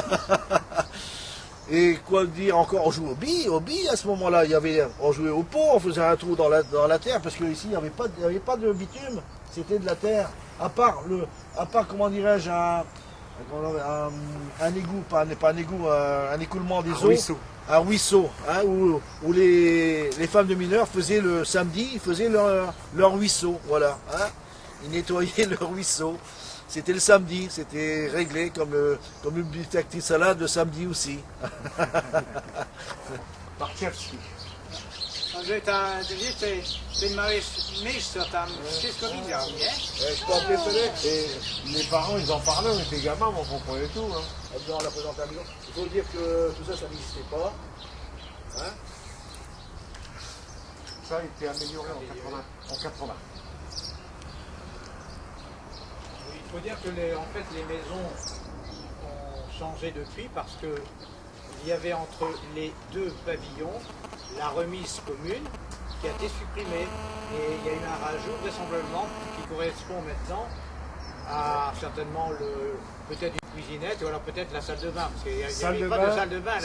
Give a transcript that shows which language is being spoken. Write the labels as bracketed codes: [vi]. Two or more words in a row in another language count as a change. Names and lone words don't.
[fr] Et quoi dire encore, on jouait au billes à ce moment-là, on jouait au pot, on faisait un trou dans la terre, parce qu'ici il n'y avait pas de bitume, c'était de la terre, à part comment dirais-je, un égout, pas un égout, un écoulement des eaux, un ruisseau, hein, où les femmes de mineurs faisaient le samedi, ils faisaient leur ruisseau, voilà, hein, ils nettoyaient le ruisseau. C'était le samedi, c'était réglé comme une petite salade le samedi aussi. Barczewski. [pl] Andrzej, ty miejsce tam, wszystko widział, nie? [fr] Je peux appeler Félix. Et les parents, ils en parlaient, on était gamins, on comprenait tout. Hein. Dans la présentation, il faut dire que tout ça, ça n'existait pas. Hein? Ça a été amélioré en 80. Il faut dire que les maisons ont changé depuis parce que il y avait entre les deux pavillons la remise commune qui a été supprimée et il y a eu un rajout vraisemblablement qui correspond maintenant à certainement peut-être une cuisinette ou alors peut-être la salle de bain parce qu'il n'y avait pas de salle de bain.